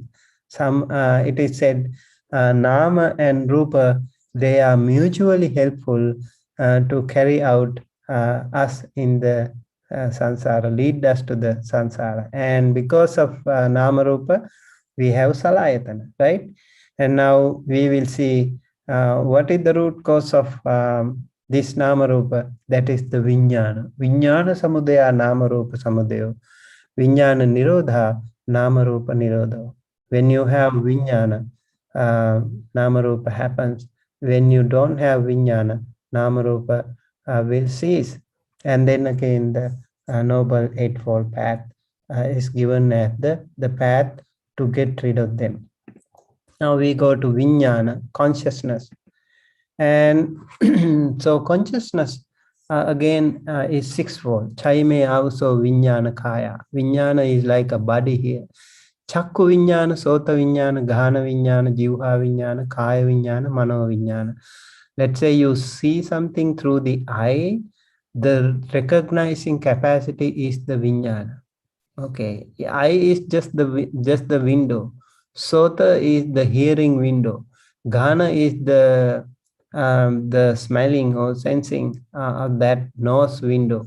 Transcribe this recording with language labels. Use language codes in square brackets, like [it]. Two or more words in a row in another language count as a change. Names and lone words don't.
[en] It is said Nama and Rupa, they are mutually helpful to carry out us in the samsara, lead us to the samsara. And because of [pi] Nama Rupa, [en] we have salayatana, right? And now we will see what is the root cause of this [pi] Nama Rupa, [en] that is the Vijnana. [pi] Vijnana samudaya Nama Rupa samudaya. Vijnana nirodha Nama Rupa nirodha. [en] When you have Vijnana, [pi] Nama Rupa [en] happens. When you don't have Vijnana, [pi] Nama Rupa [en] will cease. And then again, the Noble Eightfold Path is given as the path to get rid of them. Now we go to Vijnana, consciousness. And so consciousness again is sixfold. [pi] Chaime also Vijnana Kaya. [en] Vijnana is like a body here. [pi] Chakku Vijnana, Sota Vijnana, Ghana Vijnana, Jivha Vijnana, Kaya Vijnana, Mano Vijnana. [en] Let's say you see something through the eye, the recognizing capacity is the Vijnana. Okay, eye is just the window. Sota is the hearing window. Ghana is the smelling or sensing of that nose window.